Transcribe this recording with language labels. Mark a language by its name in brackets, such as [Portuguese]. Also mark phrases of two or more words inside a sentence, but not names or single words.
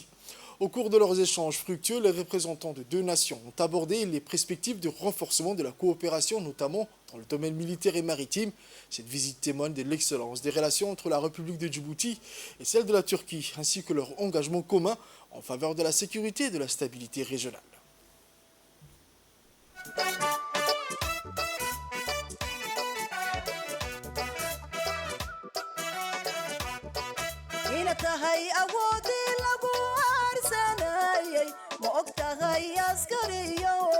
[French] Au cours de leurs échanges fructueux, les représentants de deux nations ont abordé les perspectives de renforcement de la coopération, notamment dans le domaine militaire et maritime. Cette visite témoigne de l'excellence des relations entre la République de Djibouti et celle de la Turquie, ainsi que leur engagement commun en faveur de la sécurité et de la stabilité régionale. [Somali] tahay awoodii lagu aarsanayay ma og tahay askariyo